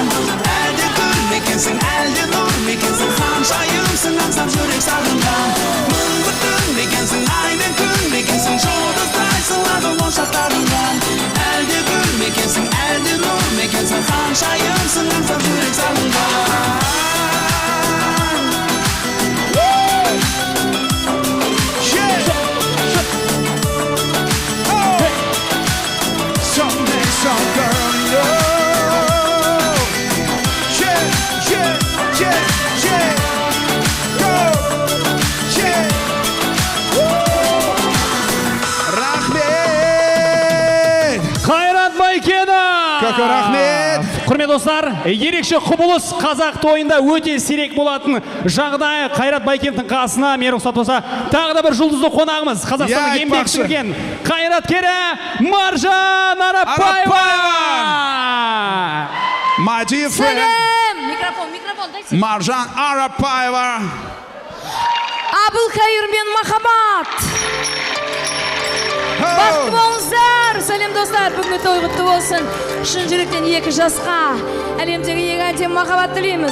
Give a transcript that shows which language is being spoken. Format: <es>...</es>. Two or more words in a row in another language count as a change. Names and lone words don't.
<kk>Әлде гүл мекенсің, әлде нұр мекенсің, ханшайымсың аңсап жүрек сағынған. Мұңлы күн бекенсің, айдың күн бекенсің, жұлдыздай сылағым ошақтағынған. Әлде гүл мекенсің, әлде нұр мекенсің, ханшайымсың аңсап жүрек сағынған.</kk> <en>Someday some girl you know. Go.</en> <kk>Рахмет. Қайрат Байкенов! Көке рахмет. Құрметті достар, ерекше құбылыс қазақ тойында өте сирек болатын жағдай. Қайрат Байкеновтың қасына мен рұқсат болса тағы да бір жұлдызды қонағымыз, Қазақстанның</kk> <ru>Я</ru> <kk>еңбек айтпақшы. сіңірген қайраткері Маржан Арапбаева.</kk> <en>My dear friend,</en> <kk>Сәлем!</kk> <ru>Микрофон, дайте.</ru> <kk>Маржан Арапбаева. Абылхайыр мен Махаббат. Бақытты болыңыздар. Сәлем достар, бүгінгі той құтты болсын. Шын жүректен екі жасқа әлемдегі ең әдемі махаббат тілейміз.</kk>